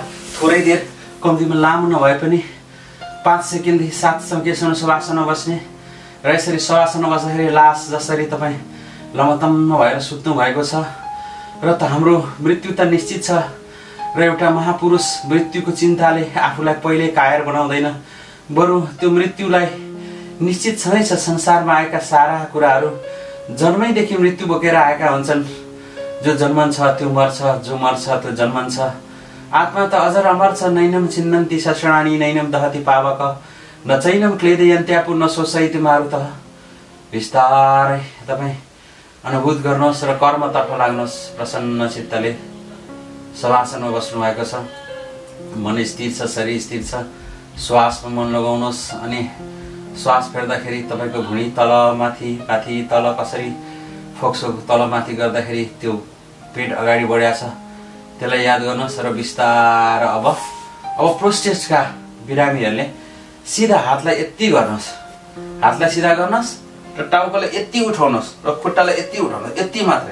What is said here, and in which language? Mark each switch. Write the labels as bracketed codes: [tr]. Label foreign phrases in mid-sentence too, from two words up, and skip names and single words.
[ne] थोरै देर, कम्तीमा लामो नभए पनि 5 सेकेन्डदेखि 7 सेकेन्डसम्म शवासनमा बस्ने र यसरी शवासनमा बस्दाखेरि लास जसरी तपाईँ लमतम्म भएर सुत्नु भएको छ र त हाम्रो मृत्यु त निश्चित छ र एउटा महापुरुष मृत्युको चिन्ताले आफूलाई पहिले कायर बनाउँदैन, बरु त्यो मृत्युलाई निश्चित छँदैछ। संसारमा आएका सारा कुराहरू जन्मैदेखि मृत्यु बोकेर आएका हुन्छन्। जो जन्मन्छ त्यो मर्छ, जो मर्छ त्यो जन्मन्छ। आत्मा त अजर अमर छ। [sa] नैनम छिन्नन्ति शषणानि नैनम दहति पावक न चैनम क्लेदयन्त्यापु न शोषयति मारुतः। [ne] बिस्तारै तपाईँ अनुभूत गर्नुहोस् र कर्मतर्फ लाग्नुहोस्। प्रसन्न चित्तले शवासनमा बस्नु भएको छ, मन स्थिर छ, शरीर स्थिर छ। श्वासमा मन लगाउनुहोस् अनि श्वास फेर्दाखेरि तपाईँको भुँडी तलमाथि, माथि तल कसरी फोक्सो तलमाथि गर्दाखेरि त्यो पेट अगाडि बढ्या छ, त्यसलाई याद गर्नुहोस् र बिस्तार अब प्रोस्टेटका बिरामीहरूले सिधा हातलाई यति गर्नुहोस्, हातलाई सिधा गर्नुहोस् र टाउकोलाई यति उठाउनुहोस् र खुट्टालाई यति उठाउनुहोस्, यति मात्रै।